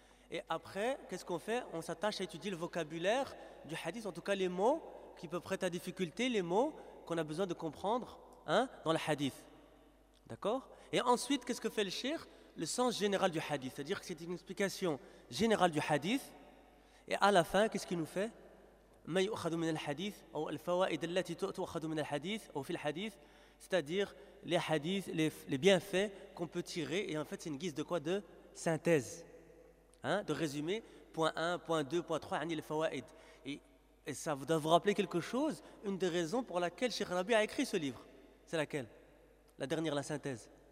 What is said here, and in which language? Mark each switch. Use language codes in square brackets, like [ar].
[fr] Et après, qu'est-ce qu'on fait ? On s'attache à étudier le vocabulaire du hadith, en tout cas les mots qui peuvent prêter à difficulté, les mots qu'on a besoin de comprendre hein, dans le hadith. D'accord ? Et ensuite, qu'est-ce que fait le shir ? Le sens général du hadith, c'est-à-dire que c'est une explication générale du hadith. Et à la fin, qu'est-ce qu'il nous fait ? [ar] مَا يُؤْخَدُ مِنَ الْحَدِيثِ أو الْفَوَائِدَ الَّتِي تُؤْخَدُ مِنَ الْحَدِيثِ أو فِي الْحَدِيثِ [fr] C'est-à-dire les hadiths, les bienfaits qu'on peut tirer. Et en fait, c'est une guise de quoi ? De synthèse. Hein ? De résumé, point 1, point 2, point 3, [ar] يعني الْفَوَائِدِ. [fr] Et ça doit vous rappeler quelque chose, une des raisons pour laquelle Cheikh Rabi a écrit ce livre. C'est laquelle ? La dernière, la synthèse.